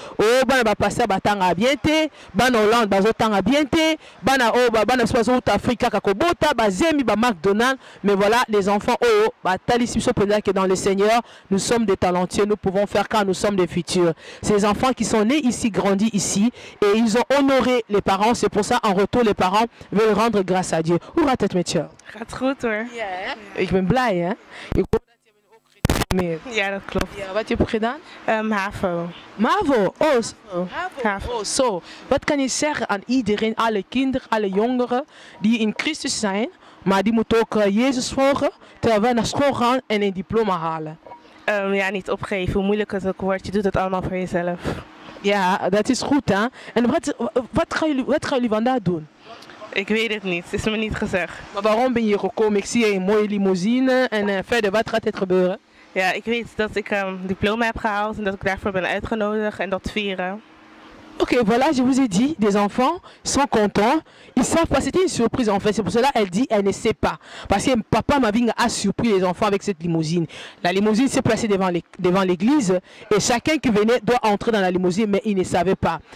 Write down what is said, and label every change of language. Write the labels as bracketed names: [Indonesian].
[Lingala] Oh, bana pasteur batanga bienté, bana Hollande bazotanga bienté, bana South Africa kakobota, bazemi ba McDonald's. [French] Mais voilà, les enfants oh, [Lingala] batali [French] que dans le Seigneur, nous sommes des talentueux, nous pouvons faire car nous sommes des futurs. Ces enfants qui sont nés ici, grandis ici, et ils ont honoré les parents. C'est pour ça, en retour, les parents veulent rendre grâce à Dieu. [Dutch] Hoe gaat het met jou? Gaat goed hoor. Ja, ik ben blij hè. Ik hoop dat je ook gereformeerd. Ja, dat klopt. Ja, wat heb je gedaan? HAVO. MAVO, oh zo. HAVO. Oh, zo. Wat kan je zeggen aan iedereen, alle kinderen, alle jongeren die in Christus zijn, maar die moeten ook Jezus volgen, terwijl we naar school gaan en een diploma halen? Ja, niet opgeven, hoe moeilijk het ook wordt, je doet het allemaal voor jezelf. Ja, dat is goed hè. En wat gaan jullie vandaag doen? Ik weet het niet, het is me niet gezegd. Maar waarom ben je hier gekomen? Ik zie een mooie limousine en verder, wat gaat het gebeuren? Ja, ik weet dat ik een diploma heb gehaald en dat ik daarvoor ben uitgenodigd en dat vieren. [French] Ok, voilà, je vous ai dit, des enfants sont contents. Ils savent pas, c'était une surprise en fait. C'est pour cela qu'elle dit, elle ne sait pas. Parce que papa Mavinga a surpris les enfants avec cette limousine. La limousine s'est placée devant l'église et chacun qui venait doit entrer dans la limousine, mais il ne savait pas.